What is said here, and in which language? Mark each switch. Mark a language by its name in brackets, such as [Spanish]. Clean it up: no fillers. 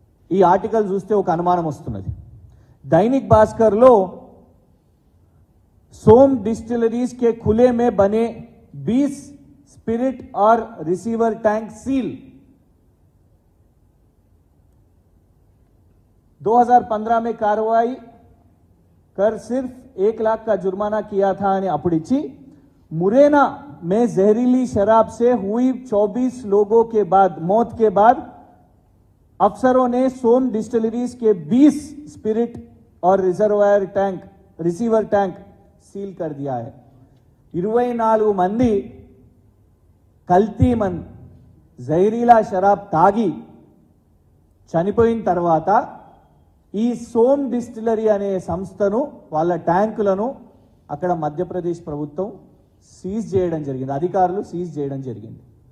[Telugu] ఈ ఆర్టికల్ చూస్తే ఒక అనుమానం వస్తున్నది. [Hindi] दैनिक भास्कर లో सोम डिस्टिलरीज के खुले में बने 20 स्पिरिट और रिसीवर टैंक सील 2015 में कार्रवाई कर सिर्फ 1 लाख का जुर्माना किया था [Telugu] అని అప్పుడిచ్చి [Hindi] मुरैना में जहरीली शराब से हुई 24 लोगों के बाद मौत के बाद अफसरों ने सोम डिस्टिलरीज के 20 स्पिरिट और रिसीवर टैंक सील कर दिया है. [Telugu] 24 మంది కల్తీ జహరీలా షరాబ్ తాగి చనిపోయిన తర్వాత ఈ సోమ్ డిస్టిలరీ అనే సంస్థను, వాళ్ళ ట్యాంకులను అక్కడ మధ్యప్రదేశ్ ప్రభుత్వం సీజ్ చేయడం జరిగింది, అధికారులు సీజ్ చేయడం జరిగింది.